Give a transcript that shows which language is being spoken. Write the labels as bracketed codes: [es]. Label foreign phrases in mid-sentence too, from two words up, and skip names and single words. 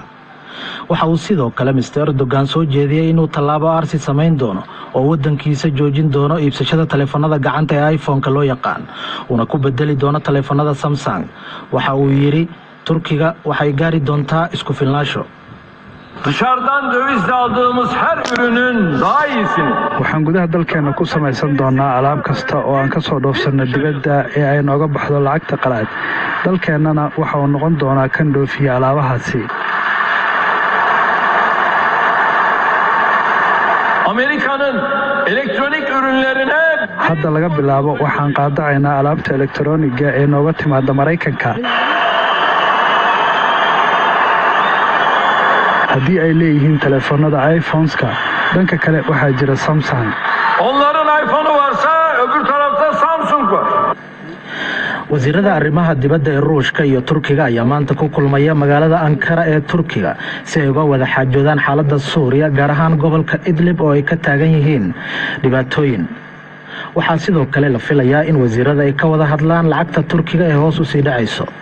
[so] waxa uu sidoo kale Mr. Erdogan soo jeediyay inuu tallaabo arsi sameyn doono oo wadankiisa joojin doono iibsashada telefoonada gacanta ee iPhone-ka loo yaqaan una ku bedeli doono telefoonada Samsung. waxa uu yiri Turkiga waxay gaari doontaa isku filnaansho. [tr] dışarıdan dövizle aldığımız her ürünün daha iyisini [so] waxaan gudaha dalkeena ku samaysan doonaa alaab kasta oo aan ka soo dhoofsano dibadda ee ay nooga baxdo lacagta qalaad dalkeenana waxa uu noqon doonaa kan dhoofiya alaabahaasi. [tr] Amerika'nın elektronik ürünlerine [so] hadda laga bilaabo waxaan qaadacaynaa alaabta elektarooniga ee nooga timaada Mareykanka haddii ay leeyihiin telefoonada iPhones-ka dhanka kale waxaa jira Samsung. [tr] onların iPhone'u varsa öbür tarafta Samsung var. [so] wasiirada arrimaha dibadda ee Ruushka iyo Turkiga ayaa maanta ku kulmaya magaalada Ankara ee Turkiga si ay uga wada xaajoodaan xaaladda Suuriya gaar ahaan gobolka Idlib oo ay ka taagan yihiin dhibaatooyin. waxaa sidoo kale la filayaa in wasiirada ay ka wada hadlaan lacagta Turkiga ee hoos u sii dhacayso.